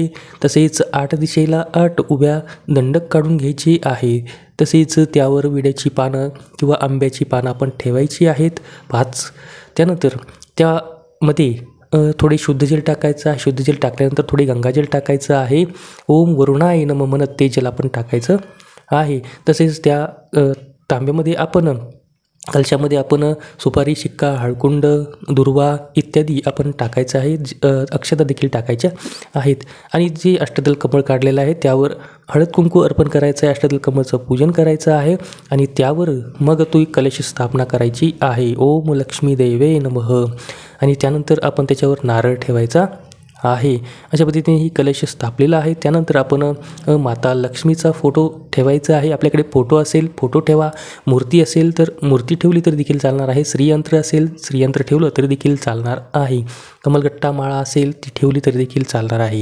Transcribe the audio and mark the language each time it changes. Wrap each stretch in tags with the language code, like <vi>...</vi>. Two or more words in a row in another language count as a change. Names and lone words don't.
<mr>तसेच 8 दिशेला 8 उभ्या दंडक काढून घ्यायची आहे. तसेच त्यावर विड्याची पानं किंवा आंब्याची पानं आपण ठेवायची आहेत 5. त्यानंतर त्यामध्ये थोडे शुद्ध जल टाकायचं आहे. शुद्ध जल टाकल्यानंतर थोडे गंगाजल टाकायचं आहे.</mr> <sa>ओम वरुणाय नमः</sa> <mr>म्हणत ते जल आपण टाकायचं आहे. तसेच त्या तांब्यामध्ये आपण कलशामध्ये आपण सुपारी, शिक्का, हळकुंड, दुर्वा इत्यादी आपण टाकायचं आहे. अक्षता देखील टाकायच्या आहेत. आणि जे अष्टदल कमळ काढलेलं आहे त्यावर हळद कुंकू अर्पण करायचं आहे. अष्टदल कमळचं पूजन करायचं आहे आणि त्यावर मग तो कलश स्थापना करायची आहे.</mr> <sa>ओम लक्ष्मी देवे नमः.</sa> <mr>आणि त्यानंतर आपण त्याच्यावर नारळ ठेवायचा आहे. अशा पद्धतीने ही कलश स्थापलेला आहे. त्यानंतर आपण माता लक्ष्मीचा फोटो ठेवायचा आहे. आपल्याकडे फोटो असेल फोटो ठेवा, मूर्ती असेल तर मूर्ती ठेवली तरी देखील चालणार आहे. श्रीयंत्र असेल श्रीयंत्र ठेवलं तरी देखील चालणार आहे. कमलगट्टा माळा असेल ती ठेवली तरी देखील चालणार आहे.</mr>